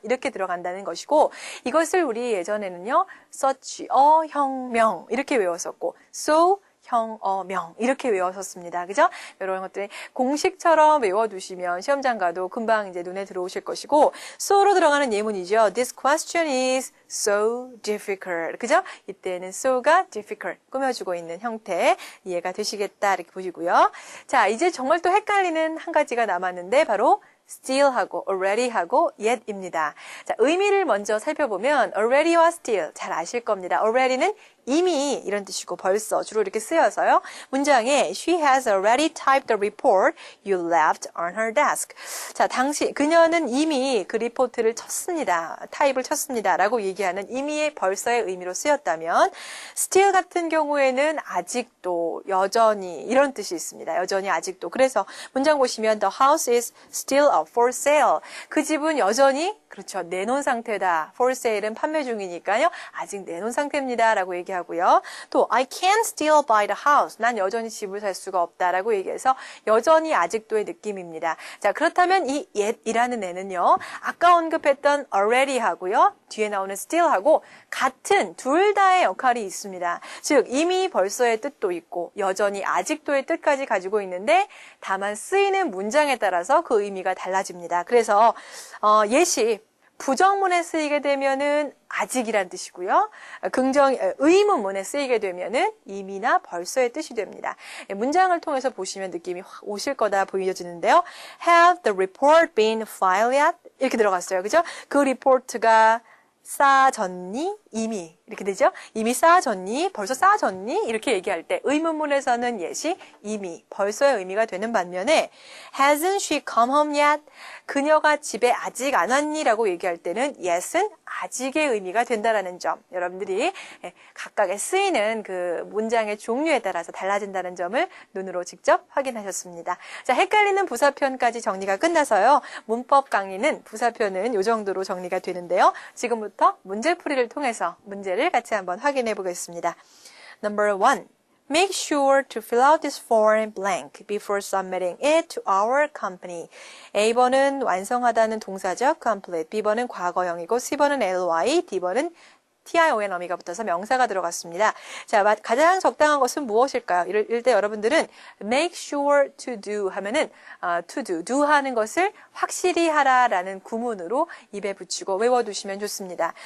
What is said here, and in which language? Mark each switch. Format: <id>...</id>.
<ko>이렇게 들어간다는 것이고 이것을 우리 예전에는요. such a 혁명 이렇게 외웠었고 so 형, 이렇게 외웠었습니다. 그죠? 이런 것들이 공식처럼 외워두시면 시험장 가도 금방 이제 눈에 들어오실 것이고, so로 들어가는 예문이죠.</ko> <en>This question is so difficult.</en> <ko>그죠? 이때는 so가 difficult 꾸며주고 있는 형태 이해가 되시겠다 이렇게 보시고요. 자, 이제 정말 또 헷갈리는 한 가지가 남았는데 바로 still하고 already하고 yet입니다. 자, 의미를 먼저 살펴보면 already와 still 잘 아실 겁니다. already는 이미 이런 뜻이고 벌써 주로 이렇게 쓰여서요. 문장에</ko> <en>She has already typed the report you left on her desk.</en> <ko>자, 그녀는 이미 그 리포트를 쳤습니다. 타입을 쳤습니다. 라고 얘기하는 이미의 벌써의 의미로 쓰였다면 still 같은 경우에는 아직도, 여전히 이런 뜻이 있습니다. 여전히 아직도. 그래서 문장 보시면</ko> <en>The house is still up for sale.</en> <ko>그 집은 여전히 그렇죠. 내놓은 상태다. For sale은 판매 중이니까요. 아직 내놓은 상태입니다. 라고 얘기하고요.</ko> <en>또 I can't still buy the house.</en> <ko>난 여전히 집을 살 수가 없다. 라고 얘기해서 여전히 아직도의 느낌입니다. 자, 그렇다면 이 yet이라는 애는요. 아까 언급했던 already 하고요. 뒤에 나오는 still 하고 같은 둘 다의 역할이 있습니다. 즉 이미 벌써의 뜻도 있고 여전히 아직도의 뜻까지 가지고 있는데 다만 쓰이는 문장에 따라서 그 의미가 달라집니다. 그래서 예시 부정문에 쓰이게 되면은 아직이란 뜻이고요. 의문문에 쓰이게 되면은 이미나 벌써의 뜻이 됩니다. 문장을 통해서 보시면 느낌이 확 오실 거다 보여지는데요.</ko> <en>Have the report been filed yet?</en> <ko>이렇게 들어갔어요. 그죠? 그 리포트가 쌓아졌니? 이미 이렇게 되죠? 이미 쌓아졌니? 벌써 쌓아졌니? 이렇게 얘기할 때 의문문에서는 예시 이미 벌써의 의미가 되는 반면에</ko> <en>Hasn't she come home yet?</en> <ko>그녀가 집에 아직 안 왔니? 라고 얘기할 때는 yes은 아직의 의미가 된다라는 점 여러분들이 각각의 쓰이는 그 문장의 종류에 따라서 달라진다는 점을 눈으로 직접 확인하셨습니다. 자, 헷갈리는 부사편까지 정리가 끝나서요. 문법 강의는 부사편은 이 정도로 정리가 되는데요. 지금부터 문제풀이를 통해서 문제를 같이 한번 확인해 보겠습니다.</ko> <en>Number 1. Make sure to fill out this form blank before submitting it to our company.</en> <ko>A번은 완성하다는 동사죠.</ko> <en>complete.</en> <ko>B번은 과거형이고 C번은 ly, D번은 tion 어미가 붙어서 명사가 들어갔습니다. 자, 가장 적당한 것은 무엇일까요? 이럴 때 여러분들은 make sure to do 하면은 to do 하는 것을 확실히 하라라는 구문으로 입에 붙이고 외워두시면 좋습니다.</ko>